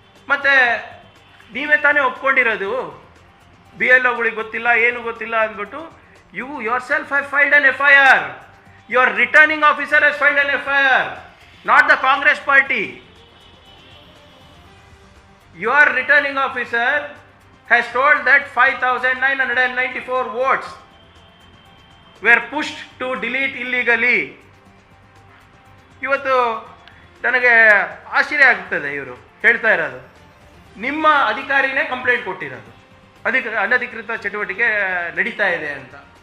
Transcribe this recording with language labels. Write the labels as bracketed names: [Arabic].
[Kannada] ಮತ್ತು ನೀವೇ ತಾನೇ ಒಪ್ಕೊಂಡಿರೋದು, BLOಗಳಿಗೆ ಗೊತ್ತಿಲ್ಲ, ಏನು ಗೊತ್ತಿಲ್ಲ ಅಂದ್ಬಿಟ್ಟು. [English] You yourself have filed an FIR. Your returning officer has filed an FIR, not the Congress party. Your returning officer has told that 5,994 votes were pushed to delete illegally. [Kannada] ಇವತ್ತು ನನಗೆ ಆಶ್ಚರ್ಯ ಆಗ್ತದೆ ಇವರು ಹೇಳ್ತಾ ಇರೋದು. ನಿಮ್ಮ ಅಧಿಕಾರಿನೇ ಕಂಪ್ಲೇಂಟ್ ಕೊಟ್ಟಿರೋದು, ಅನಧಿಕೃತ ಚಟುವಟಿಕೆ ನಡೀತಾ ಇದೆ ಅಂತ.